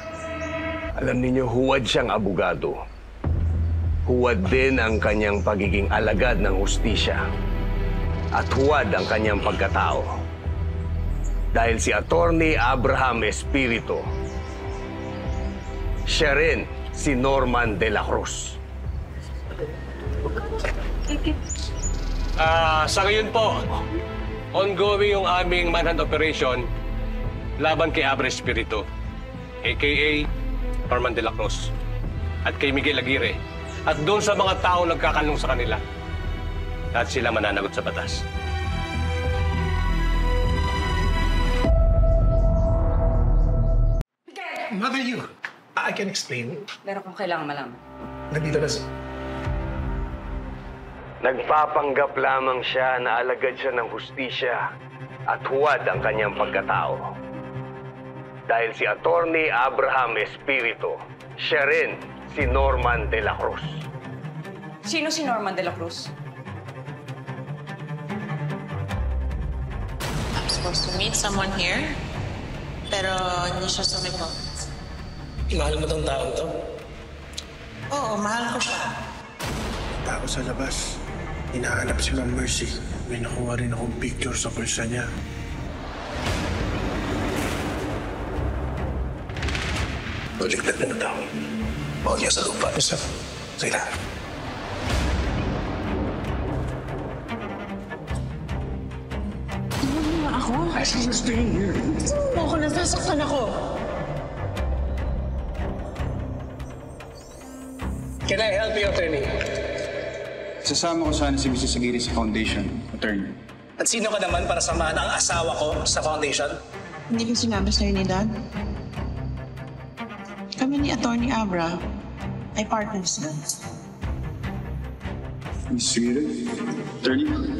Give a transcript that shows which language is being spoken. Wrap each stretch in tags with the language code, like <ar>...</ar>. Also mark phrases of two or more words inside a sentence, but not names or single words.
<tl>Alam ninyo, huwad siyang abogado. Huwad din ang kanyang pagiging alagad ng hustisya. At huwad ang kanyang pagkatao. Dahil si Attorney Abraham Espiritu, siya rin si Norman de la Cruz. Sa ngayon po, ongoing yung aming manhunt operation laban kay Abra Espiritu, a.k.a. Norman de la Cruz, at kay Miguel Aguirre, at doon sa mga taong nagkakalong sa kanila. At sila mananagot sa batas.</tl> <en>Mother, I can explain.</en> <tl>Meron kong kailangan malaman. Nandito na si... Nagpapanggap lamang siya na alagad siya ng hustisya at huwad ang kanyang pagkatao. Dahil si Attorney Abraham Espiritu, siya rin si Norman de la Cruz. Sino si Norman de la Cruz?</tl> <en>I'm supposed to meet someone here,</en> <tl>pero hindi siya sumipot. Mahal mo tong taong to? Oo, mahal ko siya. Tao sa labas. Hinahanap si Ma'am Mercy. May nakuha rin akong picture sa pulsa niya. Baligtad na ng tao. Bawal niya sa lupa.</tl> <en>Yes, sir.</en> <tl>Sige na. Ano nga ako?</tl> <en>I see you staying here.</en> <tl>Ako nasasaktan ako.</tl> <en>Can I help you, attorney?</en> <tl>Sasama ko sana si Mrs. Aguirre sa foundation, attorney. At sino ka naman para samahan ang asawa ko sa foundation? Hindi ko sinabi sa'yo ni Dad. Kami ni Attorney Abra ay partners na. Mrs. Aguirre, attorney.</tl>